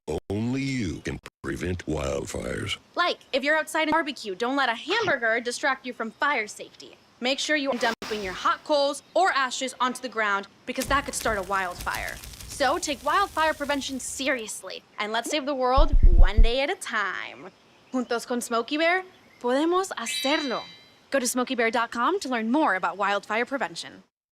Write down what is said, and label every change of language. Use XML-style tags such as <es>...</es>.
<en>Only you can prevent wildfires. Like, if you're outside and barbecue, don't let a hamburger distract you from fire safety. Make sure you aren't dumping your hot coals or ashes onto the ground because that could start a wildfire. So take wildfire prevention seriously and let's save the world one day at a time.</en> <es>Juntos con Smokey Bear, podemos hacerlo.</es> <en>Go to smokeybear.com to learn more about wildfire prevention.</en>